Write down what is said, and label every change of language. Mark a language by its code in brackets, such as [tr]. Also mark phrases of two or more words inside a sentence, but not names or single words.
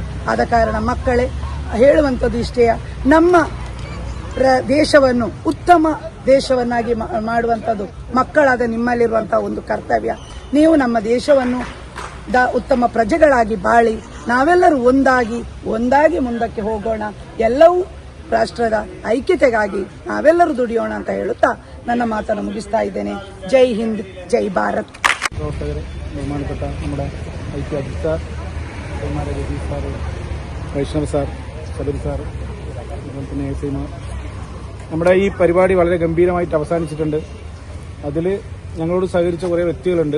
[kn] ಆದ ಕಾರಣ ಮಕ್ಕಳೇ ಹೇಳುವಂಥದ್ದು ಇಷ್ಟೇ, ನಮ್ಮ ದೇಶವನ್ನು ಉತ್ತಮ ದೇಶವನ್ನಾಗಿ ಮಾಡುವಂಥದ್ದು ಮಕ್ಕಳಾದ ನಿಮ್ಮಲ್ಲಿರುವಂತಹ ಒಂದು ಕರ್ತವ್ಯ. ನೀವು ನಮ್ಮ ದೇಶವನ್ನು ಉತ್ತಮ ಪ್ರಜೆಗಳಾಗಿ ಬಾಳಿ ನಾವೆಲ್ಲರೂ ಒಂದಾಗಿ ಮುಂದಕ್ಕೆ ಹೋಗೋಣ, ಎಲ್ಲವೂ ರಾಷ್ಟ್ರದ ಐಕ್ಯತೆಗಾಗಿ ನಾವೆಲ್ಲರೂ ದುಡಿಯೋಣ ಅಂತ ಹೇಳುತ್ತಾ ನನ್ನ ಮಾತನ್ನು ಮುಗಿಸ್ತಾ ಇದ್ದೇನೆ. [hi] जय हिंद, जय भारत. [ml] ബഹുമാനപ്പെട്ട നമ്മുടെ ഐക്യ അജിത് സാർ, ബഹുമാന രജീഷ് സാർ, വൈഷ്ണവ് സാർ, ശബരി സാർ, അതുപോലെ തന്നെ എസ്ഐമാർ, നമ്മുടെ ഈ പരിപാടി വളരെ ഗംഭീരമായിട്ട് അവസാനിച്ചിട്ടുണ്ട്. അതിൽ ഞങ്ങളോട് സഹകരിച്ച കുറേ വ്യക്തികളുണ്ട്.